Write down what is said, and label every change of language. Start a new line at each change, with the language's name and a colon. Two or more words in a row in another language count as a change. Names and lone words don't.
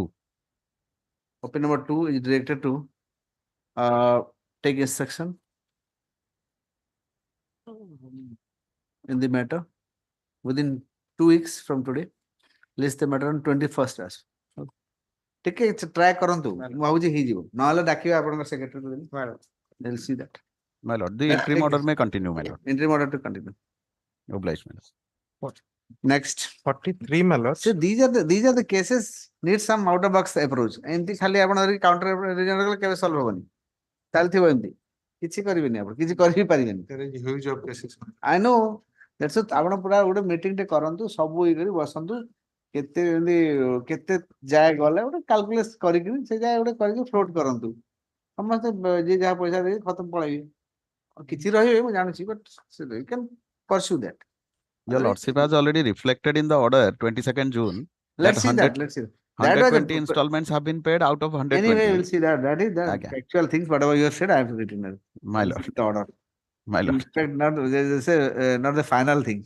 English: OP number 2 is directed to take instruction in the matter within 2 weeks from today. List the matter on 21st as. Take a try
Odia: କରନ୍ତୁ ମୁଁ ଭାବୁଛି ହେଇଯିବ ନହେଲେ ଡାକିବେ ଆପଣଙ୍କ ସେକ୍ରେଟାରୀ
English: they'll see that. My lord, the interim order may continue, my lord. Interim order to continue. Obliged, my lord. Next 43 my lord. So these are the cases need some out of box approach.
Odia: ଏମିତି ଖାଲି ଆପଣ
English: counter reason
Odia: କଲେ କେବେ solve ହବନି ଚାଲିଥିବ ଏମିତି କିଛି କରିବେନି ଆପଣ କିଛି କରି ପାରିବେନି।
English: There is huge of cases. I know that's what
Odia: ଆପଣ ପୁରା ଗୋଟେ ମିଟିଂ ଟେ କରନ୍ତୁ ସବୁ ଇଏ କରି ବସନ୍ତୁ କେତେ ଏମିତି କେତେ ଯାଏ ଗଲେ ଗୋଟେ କାଲକୁଲେଟ କରିକି ସେ ଯାଏ ଗୋଟେ କରିକି ଫ୍ଲୋଟ କରନ୍ତୁ ସମସ୍ତେ ଯିଏ ଯାହା ପଇସା ଦେଇ ଖତମ ପଳେଇବେ କିଛି ରହିବେ ମୁଁ ଜାଣୁଛି
English: but you can pursue that. Your lordship has already reflected in the order 22nd June. Let's see that. 120 installments have been paid out of 120. Anyway, we'll see that. That is the actual things. Whatever you have said, I have written it. My lord. The order. My lord. Not the final thing.